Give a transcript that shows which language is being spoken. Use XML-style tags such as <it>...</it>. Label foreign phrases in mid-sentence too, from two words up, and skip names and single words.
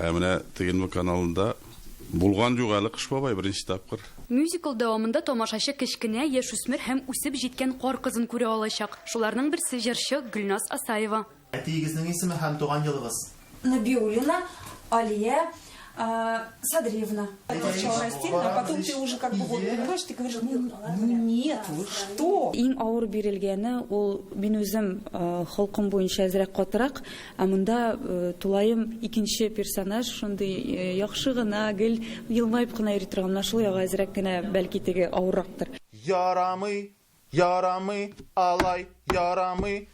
<tt>Ә менә ТНВ каналында булган юк әле Кыш бабай беренче тапкыр. Мюзикл дәвамында тамашачы кечкенә, яшүсмер һәм үсеп җиткән кар кызын күрә алачак. Шуларның берсе җырчы Гөлназ Асаева. Әтиегезнең исеме һәм туган елыгыз? Набиуллина Алия Садриевна.</tt> <ru>Сначала растеряна, а потом ты уже как бы вот понимаешь, ты говоришь, нет, вы что?</ru> <tt>Иң авыр бирелгәне ул мин үзем халкым буенча әзрәк катырак, ә монда тулайым икенче персонаж, шундый яхшы гына, гел елмайып кына йөри торган, шул яга әзрәк кенә бәлки теге авыррактыр. Ярамый, ярамый, алай, ярамый.</tt>